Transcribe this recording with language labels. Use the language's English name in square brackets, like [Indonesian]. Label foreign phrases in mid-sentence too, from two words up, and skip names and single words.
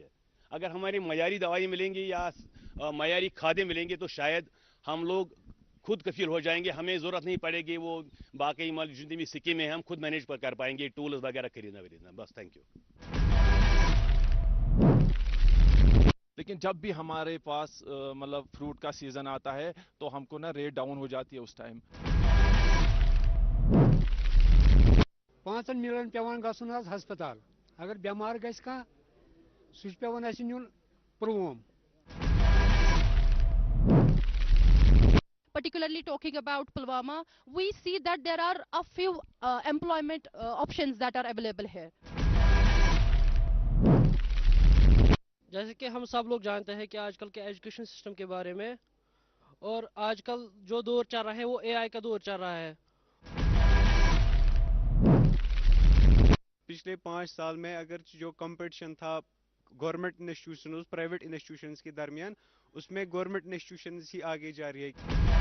[Hindi] अगर हमारी मयारी दवाई मिलेंगी या मयारी खादें मिलेंगी तो शायद हम लोग खुद कफील हो जाएंगे, हमें ज़रूरत नहीं पड़ेगी वो बाकी जितनी भी स्कीमें हैं हम खुद मैनेज कर पाएंगे, टूल्स वगैरह खरीदना। बस, [English] thank you. [Hindi] लेकिन जब भी हमारे पास मतलब फ्रूट का सीजन आता है तो हमको ना रेट डाउन हो जाती है उस टाइम। [Kashmiri] 5 मिलियन पेवान गसुन हस्पताल, अगर बेमार गस का सह पेवान अस नुन पुलवाम। [English] Particularly talking about Pulwama, we see that there are a few employment options that are available here. [Hindi] जैसे कि हम सब लोग जानते हैं कि आजकल के [English] education system [Hindi] के बारे में, और आजकल जो दौर चल रहा है वो एआई का दौर चल रहा है। पिछले 5 साल में अगर जो कंपटीशन था [English] government institution private institutions [Hindi] के दरमियान, उसमें [English] government institutions [Hindi] ही आगे जा रही है।